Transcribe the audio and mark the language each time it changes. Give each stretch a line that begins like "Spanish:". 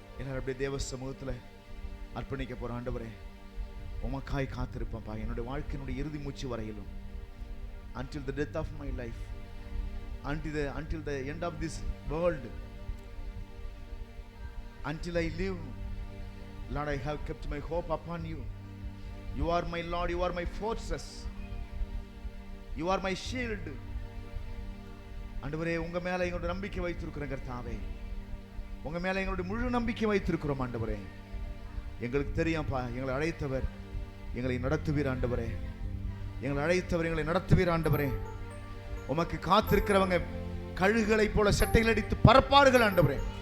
Tamil: அப்படியே தேவ சமூகத்தில் அர்ப்பணிக்க போற ஆண்டவரே, உமக்காய் காத்திருப்பேன்ப்பா என்னுடைய வாழ்க்கையினுடைய இறுதி மூச்சு வரையிலும்.
English: until the death of my life, until the end of this world, until I live, Lord, I have kept my hope upon you. You are my Lord, you are my fortress, you are my shield.
Tamil: ஆண்டவரே, உங்க மேல எங்களுடைய நம்பிக்கை வைத்திருக்கிறோம் கர்த்தாவே, உங்க மேல எங்களுடைய முழு நம்பிக்கை வைத்திருக்கிறோம் ஆண்டவரே. எங்களுக்கு தெரியும்ப்பா, எங்களை அழைத்தவர் எங்களை நடத்துவீர் ஆண்டவரே, எங்களை அழைத்தவர் எங்களை நடத்துவீர் ஆண்டவரே. உமக்கு காத்திருக்கிறவங்க கழுகுகளைப் போல சட்டைகள் அடித்து பறப்பார்கள் ஆண்டவரே.